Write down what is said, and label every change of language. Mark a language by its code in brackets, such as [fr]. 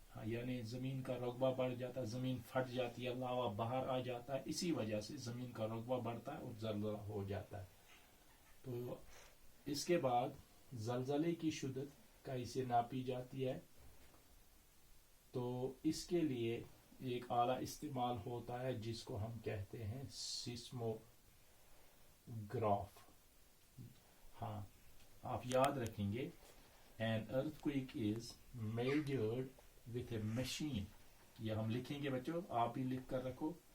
[ur] یعنی زمین کا رقبہ بڑھ جاتا ہے, زمین پھٹ جاتی ہے, لاوا باہر آ جاتا ہے, اسی وجہ سے زمین کا رقبہ بڑھتا ہے اور زلزلہ ہو جاتا ہے. تو اس کے بعد زلزلے کی شدت کیسے ناپی جاتی ہے, تو اس کے لیے ایک آلہ استعمال ہوتا ہے جس کو ہم کہتے ہیں سیسموگراف. ہاں آپ یاد رکھیں گے [en] an earthquake is measured with a machine. [ur] یہ ہم لکھیں گے بچوں, آپ بھی لکھ کر رکھو.